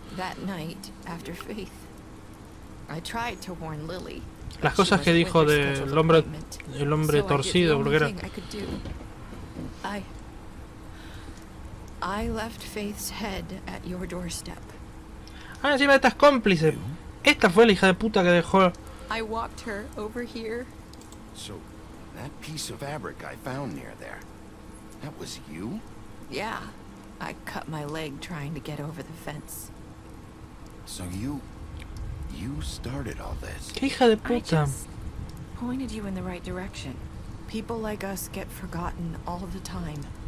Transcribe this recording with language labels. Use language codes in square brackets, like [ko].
[en] That night, after Faith, I tried to warn Lily. [es] Las cosas que dijo del el hombre torcido, lo que era. [en] I left Faith's head at your doorstep. [es] Ah, encima esta es cómplice. Esta fue la hija de puta que dejó. [en] I walked her over here. So, that piece of fabric I found near there, that was you? Yeah. I cut my leg trying to get over the fence. So you started all this. [es] ¿Qué hija de puta? [en] I just pointed you in the right direction. People like us get forgotten all the time.